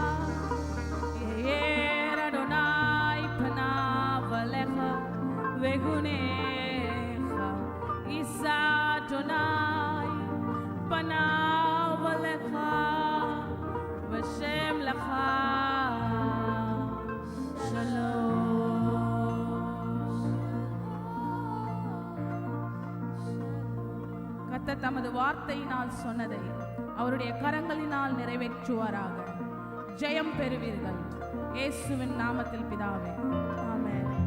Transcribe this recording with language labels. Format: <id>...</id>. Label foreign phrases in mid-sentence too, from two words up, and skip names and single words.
<he>יאר אדוני פניו עליך ויגונך, יישא אדוני פניו עליך ושם לך ஷலோம்.</he> <ta>கர்த்தர் தமது வார்த்தையினால் சொன்னதை அவருடைய கரங்களினால் நிறைவேற்றுவாராக. ஜெயம் பெறுவீர்கள் இயேசுவின் நாமத்தில் பிதாவே, ஆமென்.</ta>